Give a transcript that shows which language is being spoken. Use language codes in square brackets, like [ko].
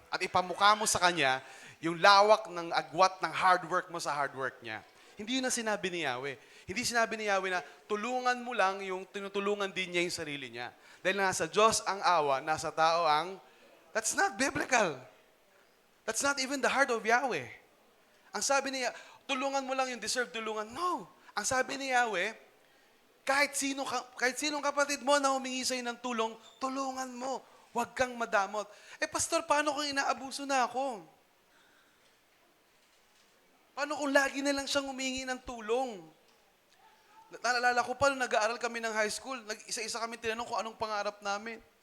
[tl] At ipamukha mo sa kanya yung lawak ng agwat ng hard work mo sa hard work niya. Hindi yun ang sinabi ni Yahweh. Hindi sinabi ni Yahweh na tulungan mo lang yung tinutulungan din niya yung sarili niya. Dahil nasa Diyos ang awa, nasa tao ang... [en] That's not biblical. That's not even the heart of Yahweh. [tl] Ang sabi niya, tulungan mo lang yung deserve tulungan. No. Ang sabi ni Yahweh, kahit sinong kapatid mo na humingi sa'yo ng tulong, tulungan mo. Huwag kang madamot. Pastor, paano kung inaabuso na ako? Paano kung lagi na lang siyang humingi ng tulong? Naalala ko pa, nung nag-aaral kami ng high school, isa-isa kami tinanong kung anong pangarap namin.